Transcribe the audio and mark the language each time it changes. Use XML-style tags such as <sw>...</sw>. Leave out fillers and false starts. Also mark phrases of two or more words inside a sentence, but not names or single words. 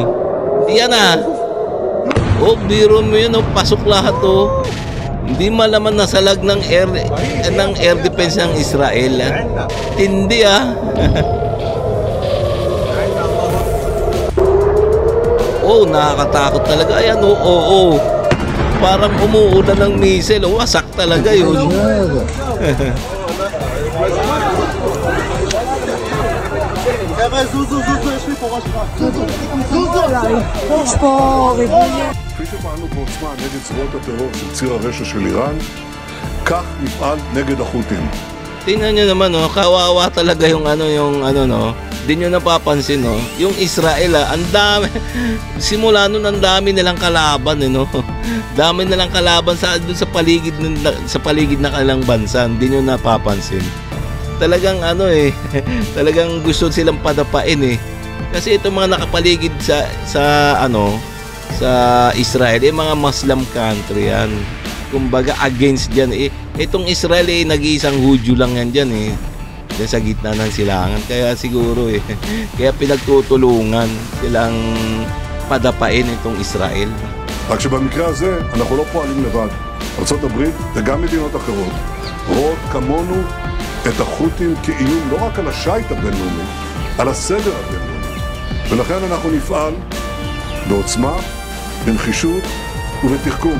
<tl>Yan biro mo yun, pasok lahat, Hindi malaman nasalag ng</tl> <en>air defense</en> <tl>ng Israel. Tindi, nakakatakot talaga. Ayan, parang umuulan ng missile. Wasak talaga yun.</tl> <he>כפי שפעלנו בעוצמה נגד זרועות הטרור של ציר הרשע של איראן, כך נפעל נגד החות'ים.</he> <tl>tingnan nyo naman, no, kawawa talaga yung no, di nyo napapansin, no, yung Israel, ang dami, simula nun, ang dami nilang kalaban, no, dami nilang kalaban dun sa paligid ng kanilang bansa, hindi nyo napapansin. Talagang talagang gusto silang padapain, kasi itong mga nakapaligid sa Israel, mga Muslim country yan. Kumbaga against dyan, itong Israel, nag-iisang Hudyo lang yan dyan, dyan sa gitna ng silangan. Kaya siguro kaya pinagtutulungan silang padapain itong Israel.</tl> <he>רק שבמקרה הזה אנחנו לא פועלים לבד. ארצות הברית וגם מדינות אחרות רואות כמונו את החות'ים כאיום לא רק על השייט הבינלאומי, על הסדר הבינלאומי. ולכן אנחנו נפעל בעוצמה, בנחישות ובתחכום.</he>